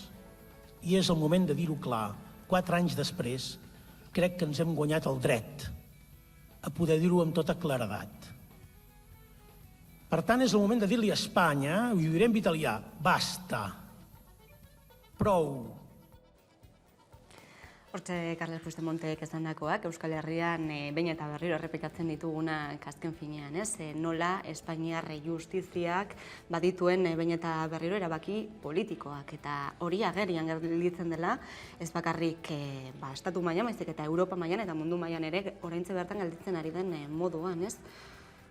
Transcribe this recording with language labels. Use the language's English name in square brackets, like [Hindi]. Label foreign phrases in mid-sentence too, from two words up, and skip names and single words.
[Catalan] I és el moment de dir-ho clar. 4 anys després, crec que ens hem guanyat el dret a poder dir-ho amb tota claredat. Per tant, és el moment de dir-li a Espanya, ho diré en italià, basta, prou. [Basque] Hortxe, Carles Puigdemontek esandakoak, Euskal Herrian behin eta berriro errepikatzen ditugunak azken finean, nola Espainiar justiziak badituen behin eta berriro erabaki politikoak, eta hori agerian gelditzen dela, ez bakarrik estatu mailan, baizik eta Europa mailan eta mundu mailan ere oraintxe bertan gelditzen ari den moduan, ez?